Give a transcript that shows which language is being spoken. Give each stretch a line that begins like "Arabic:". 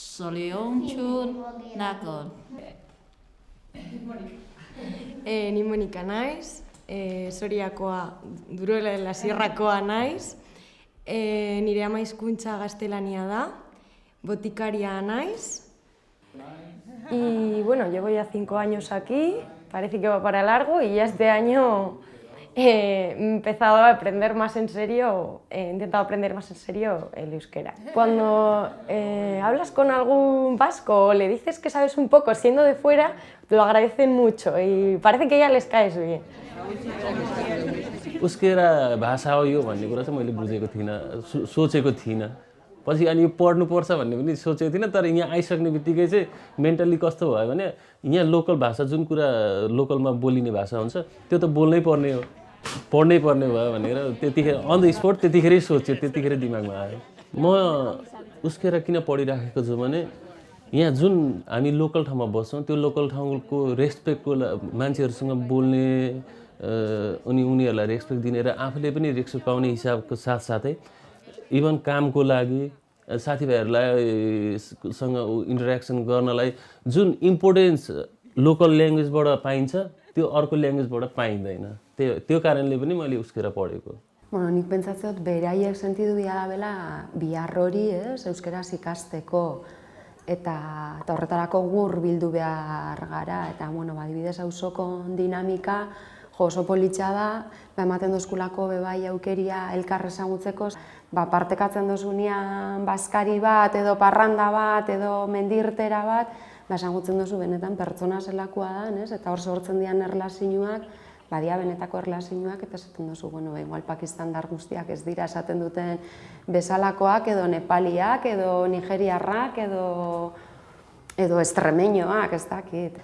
Basque: Soleontxun nakon. Ni Monika naiz, Soriakoa, Duruela de la Sierrakoa naiz, nire ama hizkuntza gaztelania da, botikaria naiz.
Spanish: Y bueno, llevo ya 5 años aquí, parece que va para largo y ya este año he empezado a aprender más en serio, he intentado aprender más en serio el euskera. Cuando hablas con algún vasco o le dices que sabes un poco siendo de fuera, te lo agradecen mucho y parece que ya les caes bien.
Nepali: euskera भाषा हो यो भन्ने कुरा चाहिँ मैले बुझेको थिइनँ, सोचेको थिइनँ। पछि अनि यो पढ्नुपर्छ भन्ने पनि सोचेको थिइनँ, तर यहाँ आइसक्ने बित्तिकै चाहिँ मेन्टल्ली कस्तो भयो भने यहाँ लोकल भाषा जुन कुरा लोकलमा बोलिने भाषा हुन्छ त्यो त बोल्नै पर्ने हो, पढ्नै पर्ने भयो भनेर त्यतिखेर
English: on the spot
Nepali: त्यतिखेरै सोचेँ, त्यतिखेरै दिमागमा आयो। म euskera किन पढिराखेको छु भने यहाँ जुन हामी लोकल ठाउँमा बस्छौँ त्यो लोकल ठाउँको रेस्पेक्टको मान्छेहरूसँग बोल्ने अनि उनीहरूलाई रेस्पेक्ट दिने र आफूले पनि रेस्पेक्ट पाउने हिसाबको साथसाथै इभन कामको लागि साथीभाइहरूलाई सँग इन्टरेक्सन गर्नलाई जुन इम्पोर्टेन्स लोकल ल्याङ्ग्वेजबाट पाइन्छ त्यो अर्को ल्याङ्ग्वेजबाट पाइँदैन त्यो कारणले पनि मैले euskera पढेको
Basque: Bueno, nik pentsatzen dut beraiek sentidu bela bihar hori, euskeraz ikasteko eta horretarako gur bildu behar gara eta bueno, adibidez auzoko dinamika oso politxa da, ematen dozkulako bebai aukeria elkar ezagutzeko, partekatzen dozunean baskari bat edo parranda bat edo mendirtera bat, ezagutzen dozu benetan pertsona zelakoa da, eta hor sortzen dian erlazioak, badia benetako erlazioak eta esaten dozu, bueno, igual pakistandar guztiak ez dira esaten duten bezalakoak edo nepaliak edo nigeriarrak edo estremeñoak, ez dakit.